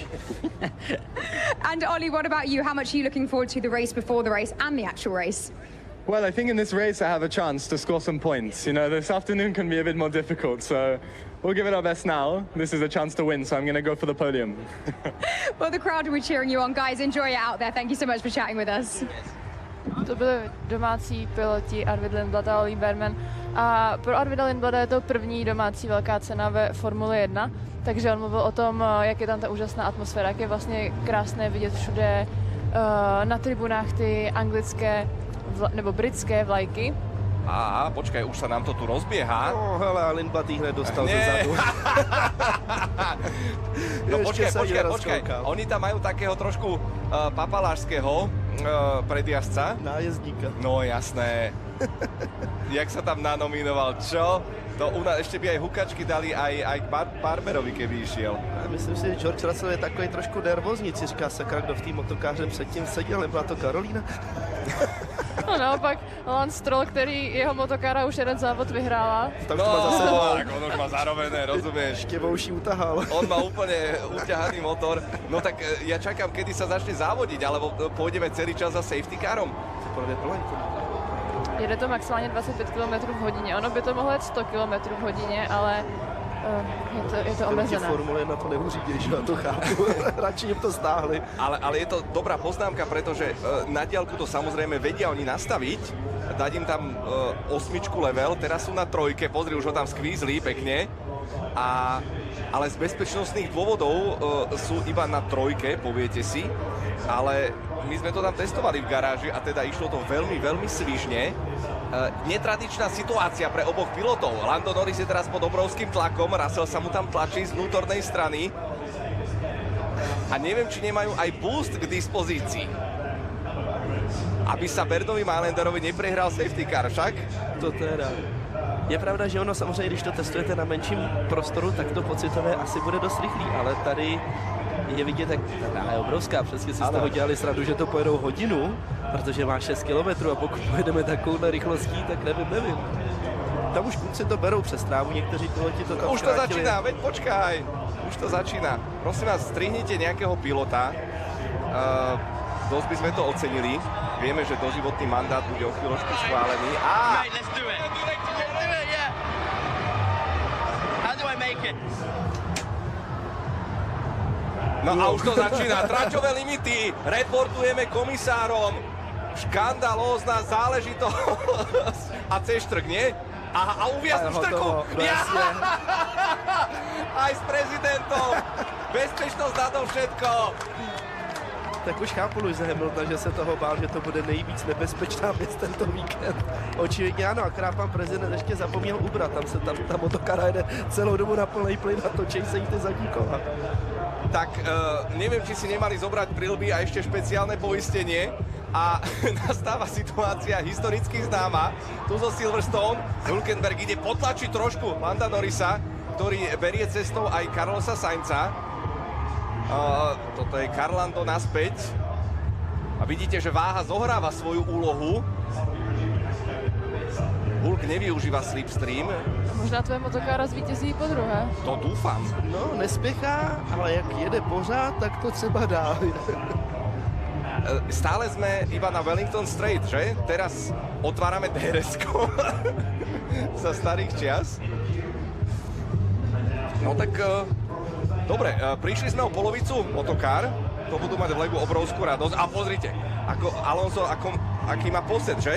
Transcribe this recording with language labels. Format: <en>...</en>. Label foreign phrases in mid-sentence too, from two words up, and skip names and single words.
<en>And Ollie, what about you? How much are you looking forward to the race before the race and the actual race? Well, I think in this race I have a chance to score some points. You know, this afternoon can be a bit more difficult, so we'll give it our best now. This is a chance to win, so I'm going to go for the podium. Well, the crowd will be cheering you on. Guys, enjoy it out there. Thank you so much for chatting with us.</en> <cs>To byli domácí piloti Arvid Lindblad a Ollie Bearman. A pro Arvida Lindblada je to první domácí velká cena ve Formuli 1, takže on mluvil o tom, jak je tam ta úžasná atmosféra, jak je vlastně krásné vidět všude na tribunách ty anglické nebo britské vlajky. Á,</cs> <sk>počkaj, už sa nám to tu rozbieha.</sk> <cs>No, hele, a Lindblad ich hned dostal zezadu.</cs> <sk>No počkaj. Oni tam majú takého trošku papalášského predjazdca. Nájezdníka. No jasné. Jak sa tam nanominoval, čo? To u nás ešte by aj hukačky dali aj Barberovi, keby išiel.</sk> <cs>Já myslím si, že George Russell je takový trošku nervózní, si říká sakra, kdo v tým motokáře předtím seděl, nebyla to Karolína? No naopak, Lance Stroll, který jeho motokára už jeden závod vyhrála. Tam už to má za sebou.</cs> <sk>Tak on už má zarobené, rozumieš? Štěvouší utahal. On má úplne uťahaný motor. No tak ja čakám, kedy sa začne závodiť, alebo pôjdeme celý čas za</sk> <en>safety carom.</en> <cs>Jede to maximálně 25 km v hodině. Ono by to mohlo jet 100 km v hodině, ale je to omezené. Formule 1 to neuřídí, že já to chápu. Radši jim to stáhli.</cs> <sk>Ale je to dobrá poznámka, pretože na diaľku to samozrejme vedia oni nastaviť. Dať im tam 8 level, teraz sú na 3, pozri, už ho tam skvízli pekne. Ale z bezpečnostných dôvodov sú iba na 3, poviete si. Ale my sme to tam testovali v garáži a teda išlo to veľmi, veľmi svižne. Netradičná situácia pre oboch pilotov. Lando Norris je teraz pod obrovským tlakom, Russell sa mu tam tlačí z vnútornej strany. A neviem, či nemajú aj boost k dispozícii. Aby sa Bernovi Mailanderovi neprehral</sk> <en>safety car,</en> <sk>však?</sk> <cs>To teda. Je pravda, že ono samozřejmě, když to testujete na menším prostoru, tak to pocitové asi bude dost rychlý, ale tady je vidět, jak ta je obrovská, přesně si z toho dělali srandu, že to pojedou hodinu, protože má 6 kilometrů a pokud pojedeme takovouhle rychlostí, tak nevím. Tam už kluci to berou přes trávu, někteří piloti to tam</cs> <sk>Už to začíná, veď počkaj. Už to začíná. Prosím vás, strihnite nejakého pilota. Dosť by sme to ocenili. Vieme, že doživotný mandát bude o chvíľočku schválený.</sk> <en>Let's do it. Yeah. How do I make it?</en> <sk>No a už to začína. Traťové limity reportujeme komisárom. Škandalózna záležitosť. A C-štrk, nie? Aha, a uviaznu štrku. Aj s prezidentom. Bezpečnosť na to všetko.</sk> <cs>Tak už chápu Lewise Hamiltona, že se toho bál, že to bude nejvíc nebezpečná věc tento víkend. Očividně ano, akorát pan prezident ještě zapomněl ubrat, tam se ta motokára jede celou dobu na plnej plyn a točí se jí ty zadní kola.</cs> <sk>Tak neviem, či si nemali zobrať prilby a ešte špeciálne poistenie a nastáva situácia historicky známa. Tu zo Silverstone, Hülkenberg ide potlačiť trošku Landa Norrisa, ktorý berie cestou aj Carlosa Sainza. Toto je Carlando naspäť. A vidíte, že váha zohráva svoju úlohu. Hulk nevyužíva slipstream.</sk> <cs>Možná tvoje motokára zvítězí po druhé.</cs> <sk>To dúfam.</sk> <cs>No, nespěchá, ale jak jede pořád, tak to třeba dá.</cs> <sk>Stále sme iba na Wellington Straight, že? Teraz otvárame DRS-ko za starých čias. No tak, dobre, prišli sme o polovicu motokár, to budú mať v Legu obrovskú radosť. A pozrite, ako Alonso, aký má pocit, že?</sk>